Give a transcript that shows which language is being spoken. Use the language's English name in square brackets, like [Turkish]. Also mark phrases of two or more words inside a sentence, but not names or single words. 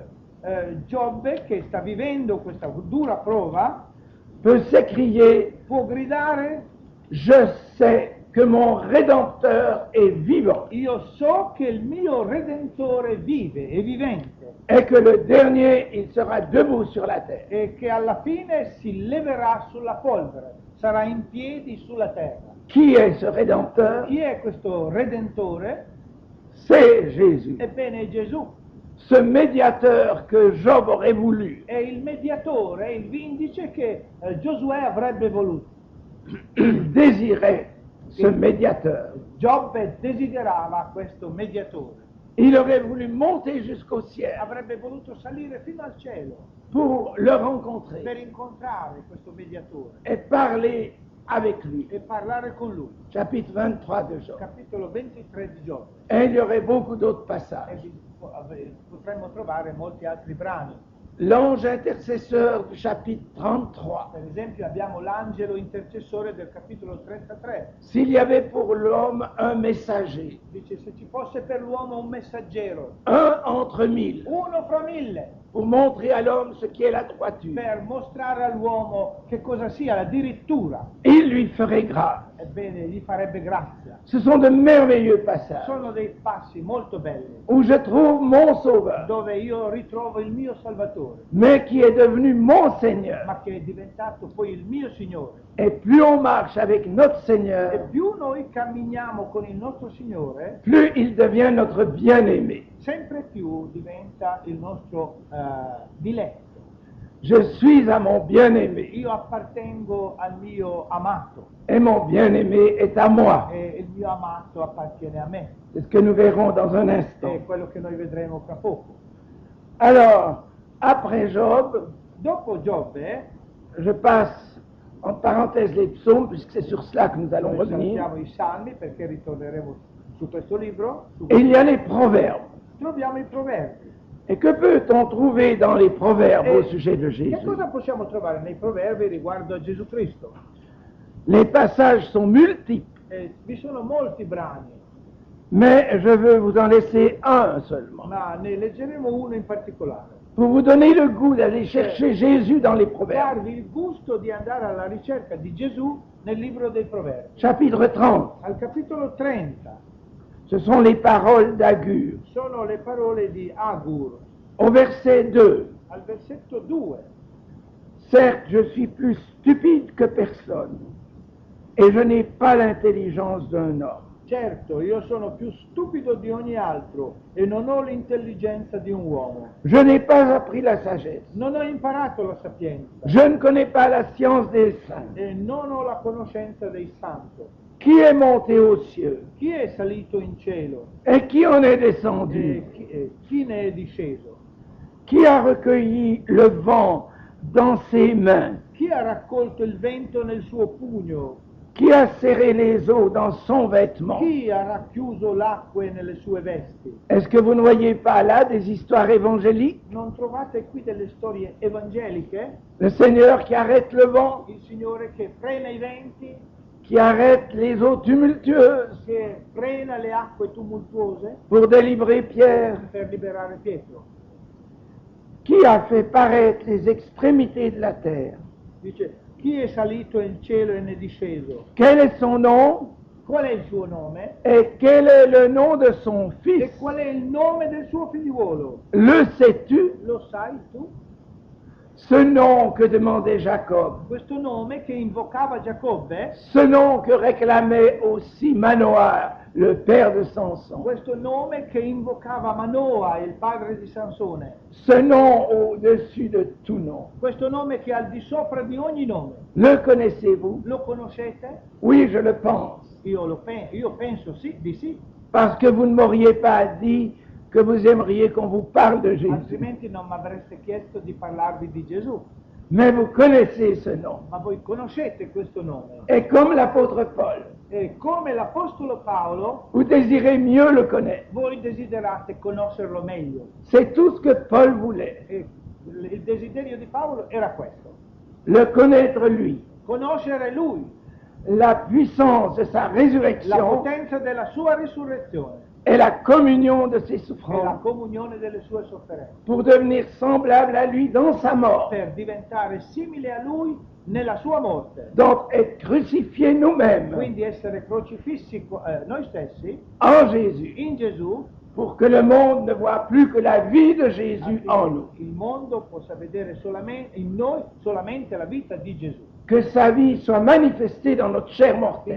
[Italian] Giobbe, che sta vivendo questa dura prova, [French] peut s'écrier, [Italian] può gridare: [French] je sais que mon Rédempteur est vivant [Italian] io so che il mio Redentore vive, è vivente, [French] et que le dernier, il sera debout sur la terre. [Italian] e che alla fine si leverà sulla polvere, sarà in piedi sulla terra. [French] Qui est ce Rédempteur? [Italian] Chi è questo Redentore? [French] C'est Jésus, [Italian] Ebbene, è Gesù. [French] ce médiateur que Job aurait voulu. [Italian] È il mediatore, il vindice che Giosuè avrebbe voluto. [French] Il désirait ce médiateur. [Italian] Giobbe desiderava questo mediatore. [French] Il aurait voulu monter jusqu'au ciel [Italian] Avrebbe voluto salire fino al cielo [French] pour le rencontrer [Italian] per incontrare questo mediatore [French] et parler avec lui. [Italian] e parlare con lui. [French] Chapitre 23 de Job. [Italian] Capitolo 23 di Giobbe. [French] Et il y aurait beaucoup d'autres [Italian] E [French] passages. [Italian] potremmo trovare molti altri brani. [French] L'ange intercesseur du chapitre 33. [Italian] Per esempio abbiamo l'angelo intercessore del capitolo 33. [French] S'il y avait pour l'homme un messager, [Italian] Dice: se ci fosse per l'uomo un messaggero, [French] un entre 1000, [Italian] uno fra 1000, [French] pour montrer à l'homme ce qu'est la droiture, [Italian] per mostrare all'uomo che cosa sia la dirittura, [French] il lui ferait grâce. [Italian] ebbene gli farebbe grazia. [French] Ce sont de merveilleux passages [Italian] Sono dei passi molto belli [French] où je trouve mon Sauveur, [Italian] dove io ritrovo il mio Salvatore, [French] mais qui est devenu mon Seigneur. [Italian] ma che è diventato poi il mio Signore. [French] Et plus on marche avec notre [Italian] E [French] Seigneur, [Italian] più noi camminiamo con il nostro Signore, [French] plus il devient notre bien-aimé. [Italian] sempre più diventa il nostro diletto. [French] Je suis à mon bien-aimé [Italian] Io appartengo al mio amato [French] et mon bien-aimé est à moi. [Italian] e il mio amato appartiene a me. [French] C'est ce que nous verrons dans un instant. [Italian] È quello che noi vedremo fra poco. [French] Alors, après Job, [Italian] Dopo Giobbe, [French] je passe en parenthèse les psaumes, puisque c'est sur cela que nous allons [Italian] noi [French] revenir. [Italian] saltiamo i salmi perché ritorneremo su questo libro. [French] Et il y a les proverbes. [Italian] Troviamo i proverbi. [French] Et que peut-on trouver dans les proverbes au sujet de [Italian] Che [French] Jésus? [Italian] cosa possiamo trovare nei proverbi riguardo a Gesù Cristo? [French] Les passages sont multiples, [Italian] Vi sono molti brani, [French] mais je veux vous en laisser un seulement, [Italian] ma ne leggeremo uno in particolare. [French] pour vous donner le goût d'aller chercher Jésus dans les proverbes. [Italian] Darvi il gusto di andare alla ricerca di Gesù nel libro dei proverbi. [French] Chapitre 30, [Italian] Al capitolo 30 [French] ce sont les paroles d'Agur. [Italian] sono le parole di Agur. [French] Au verset 2, [Italian] Al versetto 2: [French] certes, je suis plus stupide que personne, et je n'ai pas l'intelligence d'un homme. [Italian] certo, io sono più stupido di ogni altro e non ho l'intelligenza di un uomo. [French] Je n'ai pas appris la sagesse. [Italian] Non ho imparato la sapienza [French] Je ne connais pas la science des saints. [Italian] e non ho la conoscenza dei santi. [French] Qui est monté aux cieux [Italian] Chi è salito in cielo [French] et qui en est descendu? [Italian] e chi ne è disceso? [French] Qui a recueilli le vent dans ses mains? [Italian] Chi ha raccolto il vento nel suo pugno? [French] Qui a serré les eaux dans son vêtement? [Italian] Chi ha racchiuso l'acque nelle sue vesti? [French] Est-ce que vous ne voyez pas là des histoires évangéliques? [Italian] Non trovate qui delle storie evangeliche? [French] Le Seigneur qui arrête le vent, [Italian] Il Signore che frena i venti, [French] qui arrête les eaux tumultueuses [Italian] che frena le acque tumultuose [French] pour délivrer Pierre, [Italian] per liberare Pietro. [French] qui a fait paraître les extrémités de la terre. [Italian] Dice: Chi è salito in cielo e ne è disceso? [French] Quel est son nom [Italian] Qual è il suo nome? [French] et quel est le nom de son fils? [Italian] E qual è il nome del suo figliuolo? [French] Le sais-tu? [Italian] Lo sai tu? [French] Ce nom que demandait Jacob, [Italian] Questo nome che invocava Giacobbe, [French] ce nom que réclamait aussi Manoah, le père de Samson, [Italian] questo nome che invocava Manoa, il padre di Sansone, [French] ce nom au-dessus de tout nom. [Italian] questo nome che è al di sopra di ogni nome. [French] Le connaissez-vous? [Italian] Lo conoscete? [French] Oui, je le pense. [Italian] Io penso di sì, [French] Parce que vous ne m'auriez pas dit que vous aimeriez qu'on vous parle de Jésus. [Italian] altrimenti non mi avreste chiesto di parlarvi di Gesù. [French] Mais vous connaissez ce nom. [Italian] Ma voi conoscete questo nome. [French] Et comme l'apôtre Paul, [Italian] E come l'Apostolo Paolo, [French] vous désirez mieux le connaître. [Italian] voi desiderate conoscerlo meglio. [French] C'est tout ce que Paul voulait. [Italian] E il desiderio di Paolo era questo: [French] Le connaître lui. [Italian] conoscere lui, [French] La puissance de sa [Italian] la [French] résurrection [Italian] potenza della sua risurrezione [French] et la communion de ses [Italian] e la [French] souffrances [Italian] comunione delle sue sofferenze, [French] pour devenir semblable à lui dans sa mort. [Italian] per diventare simile a lui nella sua morte, [French] Donc être crucifiés nous-mêmes [Italian] quindi essere crocifissi noi stessi [French] en Jésus [Italian] in Gesù, [French] pour que le monde ne voit plus que la vie de Jésus en nous. [Italian] affinché il mondo possa vedere in noi solamente la vita di Gesù, [French] Que sa vie soit manifestée dans notre chair mortelle.